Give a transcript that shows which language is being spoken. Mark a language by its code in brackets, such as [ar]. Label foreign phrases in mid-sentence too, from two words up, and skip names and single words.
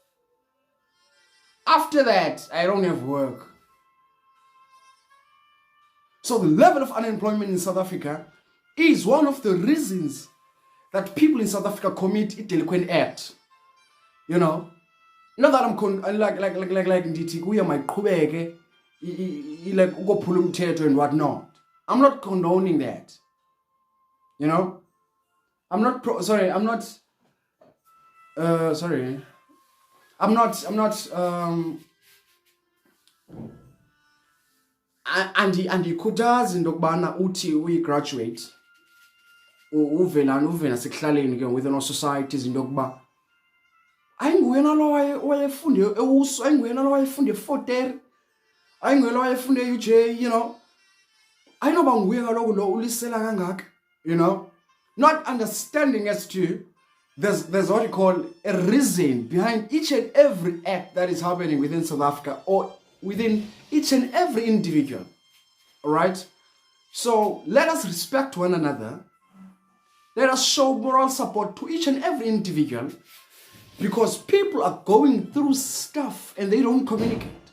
[en] After that, I don't have work. So the level of unemployment in South Africa is one of the reasons that people in South Africa commit a delinquent act. Not that I'm like [xh] ndithi kuya mayiqhubeke [en] like [xh] ukophula umthetho [en] and whatnot. I'm not condoning that. I'm not [xh] andikhuthazi into yokubana uthi uyi-graduate uvela sekuhlaleni ke [en] within our societies [xh] into yokuba ayinguyena lo wayefunde ewuso, ayinguyena lo wayefunde eForter, ayinguyena lo wayefunde e-UJ, ayinoba nguye kaloku lo ulisela kangaka, [en] not understanding as to there's what you call a reason behind each and every act that is happening within South Africa or within each and every individual. All right? So let us respect one another. Let us show moral support to each and every individual, because people are going through stuff and they don't communicate.